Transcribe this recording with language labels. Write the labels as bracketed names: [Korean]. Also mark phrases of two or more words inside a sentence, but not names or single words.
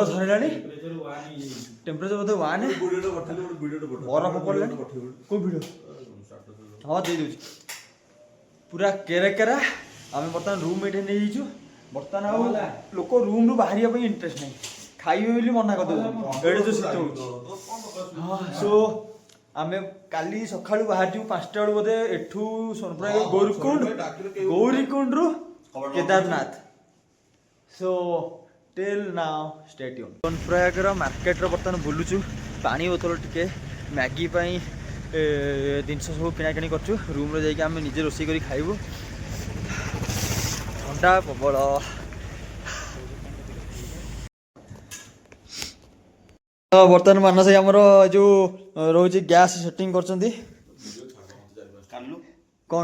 [Odia] ଧରିଲାଣି ଟେମ୍ପରେଚର ବୋଧେ 1 ବରଫ ପଡ଼ିଲାଣି କେଉଁ ଭିଡ଼ିଓ ହଁ ଦେଇଦେଉଛି ପୁରା କେରେ କେରା ଆମେ ବର୍ତ୍ତମାନ ରୁମ୍ ଏଇଠି ନେଇଯାଇଛୁ ବର୍ତ୍ତମାନ ଆଉ ଲୋକ ରୁମ୍ରୁ ବାହାରିବା ପାଇଁ ଇଣ୍ଟରେଷ୍ଟ ନାହିଁ ଖାଇବେ ବୋଲି ମନା କରିଦେଉଛନ୍ତି ଏଇଟା ଯେଉଁ ଶୀତ ହେଉଛି ହଁ ସୋ ଆମେ କାଲି ସକାଳୁ ବାହାରିଯିବୁ 5ଟା ବେଳୁ ବୋଧେ ଏଠୁ ସୋନପ୍ରୟାଗ ଗୌରୀକୁଣ୍ଡରୁ କେଦାରନାଥ ସୋ [English] till now stay tune [Odia] ସୋନପ୍ରୟାଗର ମାର୍କେଟରେ ବର୍ତ୍ତମାନ ବୁଲୁଛୁ ପାଣି ବୋତଲ ଟିକେ ମ୍ୟାଗି ପାଇଁ ଜିନିଷ ସବୁ କିଣାକିଣି କରୁଛୁ ରୁମ୍ରେ ଯାଇକି ଆମେ ନିଜେ ରୋଷେଇ କରି ଖାଇବୁ ଥଣ୍ଡା ପ୍ରବଳ ବର୍ତ୍ତମାନ ମାନସ ଭାଇ ଆମର ଯେଉଁ ରହୁଛି ଗ୍ୟାସ୍ ସେଟିଂ କରୁଛନ୍ତି କ'ଣ